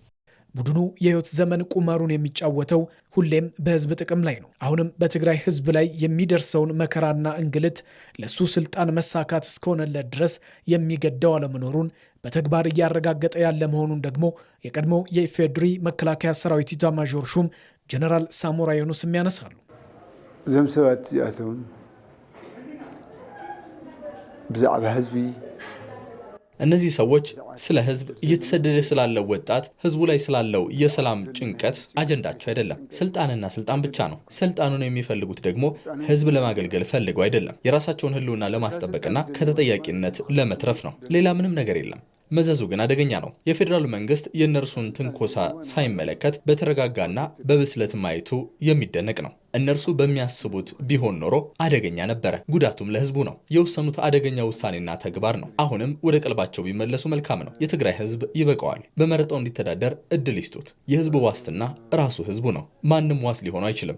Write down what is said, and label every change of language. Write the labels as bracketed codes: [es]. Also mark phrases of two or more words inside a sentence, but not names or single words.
[am] ቡድኑ የህይወት ዘመን ቁማሩን የሚጫወተው ሁሌም በህዝብ ጥቅም ላይ ነው። አሁንም በትግራይ ህዝብ ላይ የሚደርሰውን መከራና እንግልት ለሱ ስልጣን መሳካት እስከሆነለት ድረስ የሚገደው አለመኖሩን በተግባር እያረጋገጠ ያለ መሆኑን ደግሞ የቀድሞው የኢፌዴሪ መከላከያ ሰራዊት ኢታማዦር ሹም ጀነራል ሳሞራ ዮኑስም ያነሳሉ። [ti] እዞም ሰባት እዚኣቶም ብዛዕባ ህዝቢ [am] እነዚህ ሰዎች ስለ ህዝብ እየተሰደደ ስላለው ወጣት ህዝቡ ላይ ስላለው የሰላም ጭንቀት አጀንዳቸው አይደለም። ስልጣንና ስልጣን ብቻ ነው። ስልጣኑን የሚፈልጉት ደግሞ ህዝብ ለማገልገል ፈልገው አይደለም። የራሳቸውን ህልውና ለማስጠበቅና ከተጠያቂነት ለመትረፍ ነው። ሌላ ምንም ነገር የለም። መዘዙ ግን አደገኛ ነው። የፌዴራሉ መንግስት የእነርሱን ትንኮሳ ሳይመለከት በተረጋጋና በብስለት ማየቱ የሚደነቅ ነው። እነርሱ በሚያስቡት ቢሆን ኖሮ አደገኛ ነበረ። ጉዳቱም ለህዝቡ ነው። የወሰኑት አደገኛ ውሳኔና ተግባር ነው። አሁንም ወደ ቀልባቸው ቢመለሱ መልካም ነው። የትግራይ ህዝብ ይበቃዋል። በመረጠው እንዲተዳደር እድል ይስጡት። የህዝቡ ዋስትና ራሱ ህዝቡ ነው። ማንም ዋስ ሊሆኑ አይችልም።